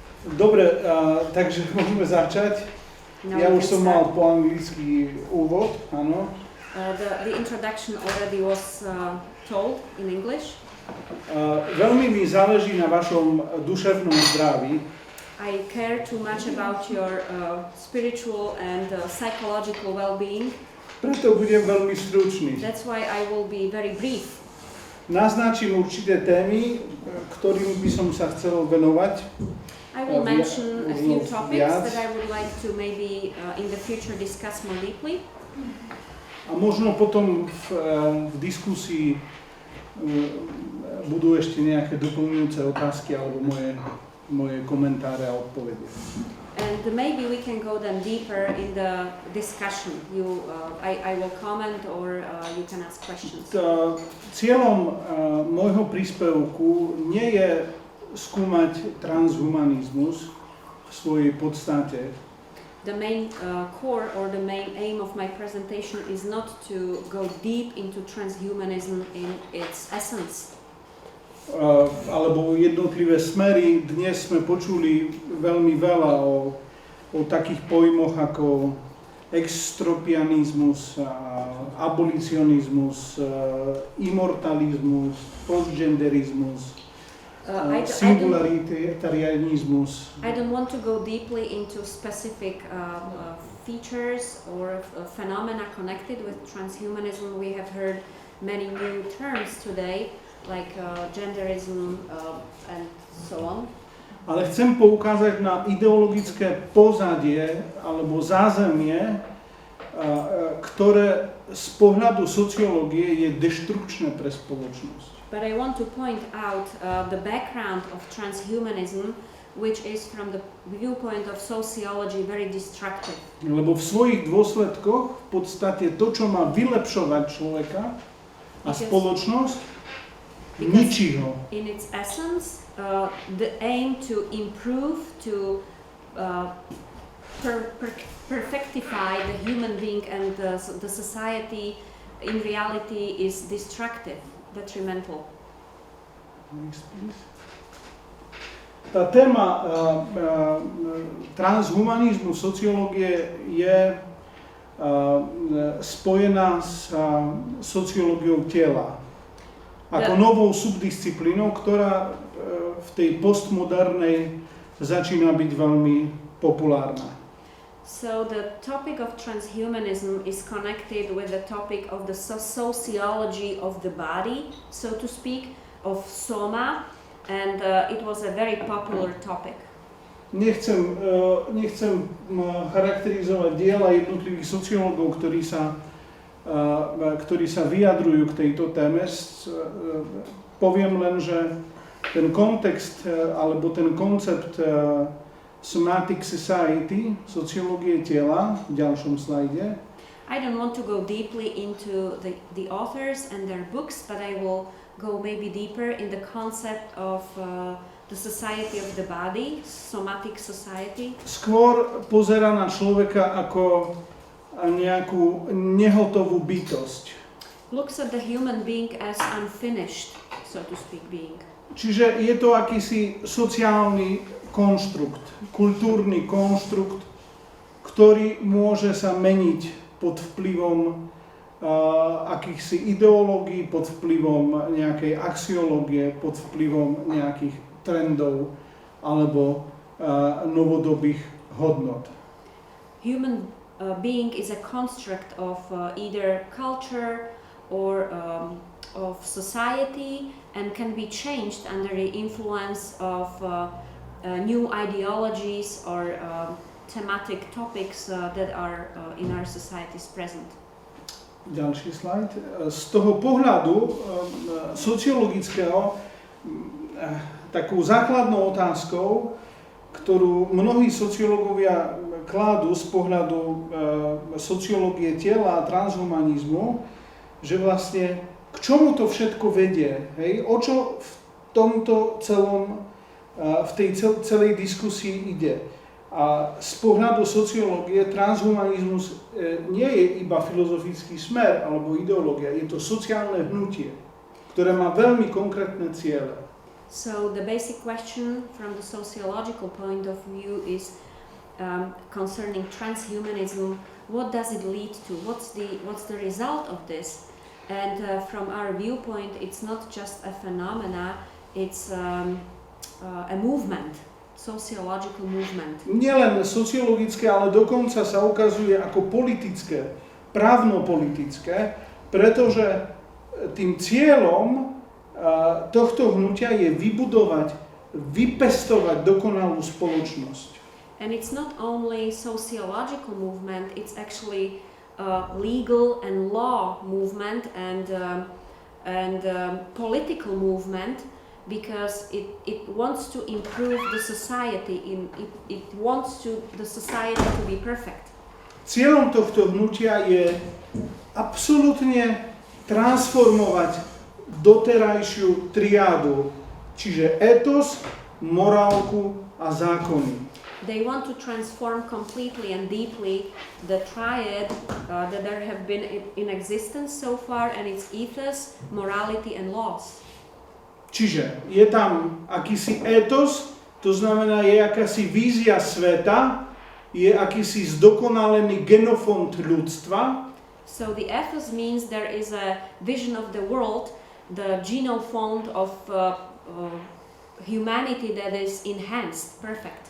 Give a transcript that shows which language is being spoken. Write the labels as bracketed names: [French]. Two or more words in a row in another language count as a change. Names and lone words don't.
[Slovak] Dobre, takže môžeme začať. Ja už som mal po anglicky úvod, áno. [English] The introduction already was told in English. [Slovak] Veľmi mi záleží na vašom duševnom zdraví. [English] I care too much about your spiritual and psychological well-being. [Slovak] Preto budem veľmi stručný. [English] That's why I will be very brief. [Slovak] Naznačím určité témy, ktorým by som sa chcel venovať. [English] I will mention a few topics that I would like to maybe in the future discuss more deeply. [Slovak] A možno potom v diskusii budú ešte nejaké doplňujúce otázky alebo moje komentáre a odpovede. [English] And maybe we can go then deeper in the discussion. I will comment or you can ask questions. [Slovak] Cieľom môjho príspevku nie je skúmať transhumanizmus v svojej podstate. [English] The main core or the main aim of my presentation is not to go deep into transhumanism in its essence. [Slovak] Alebo jednotlivé smery. Dnes sme počuli veľmi veľa o takých pojmoch ako extropianizmus, abolicionizmus, immortalizmus, postgenderizmus, singularitarianismus. [English] I don't want to go deeply into specific features or phenomena connected with transhumanism. We have heard many new terms today, like genderism and so on. [Slovak] Ale chcem poukázať na ideologické pozadie alebo zázemie, ktoré z pohľadu sociológie je deštrukčné pre spoločnosť. [English] But I want to point out the background of transhumanism, which is from the viewpoint of sociology very destructive. [Slovak] Lebo v svojich dôsledkoch v podstate to, čo má vylepšovať človeka a spoločnosť, ničí ho. [English] In its essence, the aim to improve, to perfectify the human being and the society in reality is destructive, detrimental. Next, please. [Slovak] Tá téma transhumanizmu sociológie je spojená s sociológiou tela. Ako novou subdisciplínou, ktorá v tej postmodernej začína byť veľmi populárna. [English] So the topic of transhumanism is connected with the topic of the sociology of the body, so to speak, of soma, and it was a very popular topic. [Slovak] Nechcem charakterizovať diela jednotlivých sociológov, ktorí sa vyjadrujú k tejto téme. Poviem len, že ten kontext alebo ten koncept [English] somatic society, [Slovak] sociológie tela, v ďalšom slajde. [English] I don't want to go deeply into the authors and their books, but I will go maybe deeper in the concept of the society of the body, somatic society. [Slovak] Skôr pozerá na človeka ako nejakú nehotovú bytosť. [English] Looks at the human being as unfinished, so to speak, being. [Slovak] Čiže je to akýsi sociálny konštrukt, kultúrny konštrukt, ktorý môže sa meniť pod vplyvom akýchsi ideológií, pod vplyvom nejakej axiológie, pod vplyvom nejakých trendov alebo novodobých hodnot. [English] Human being is a construct of either culture or of society and can be changed under the influence of new ideologies or thematic topics that are in our societies present. [Slovak] Ďalší slajd. Z toho pohľadu sociologického takou základnou otázkou, ktorú mnohí sociológovia kladú z pohľadu sociológie tela a transhumanizmu, že vlastne k čomu to všetko vedie, hej? O čo v tomto celom, v tej celej diskusii ide. A z pohľadu sociológie transhumanizmus nie je iba filozofický smer alebo ideológia, je to sociálne hnutie, ktoré má veľmi konkrétne ciele. [English] So the basic question from the sociological point of view is concerning transhumanism. What does it lead to? What's the result of this? And from our viewpoint, it's not just a phenomena, it's a movement, sociological movement. [Slovak] Nielen sociologické, ale dokonca sa ukazuje ako politické, právno-politické, pretože tým cieľom tohto hnutia je vybudovať, vypestovať dokonalú spoločnosť. [English] And it's not only sociological movement, it's actually legal and law movement and political movement, because it wants to improve the society. It wants the society to be perfect. [Slovak] Cieľom tohto hnutia je absolútne transformovať doterajšiu triádu, čiže etos, morálku a zákony. [English] They want to transform completely and deeply the triad that there have been in existence so far, and its ethos, morality and laws. [Slovak] Čiže je tam akýsi etos, to znamená je akási vízia sveta, je akýsi zdokonalený genofond ľudstva. [English] So the ethos means there is a vision of the world, the genophond of humanity that is enhanced, perfect.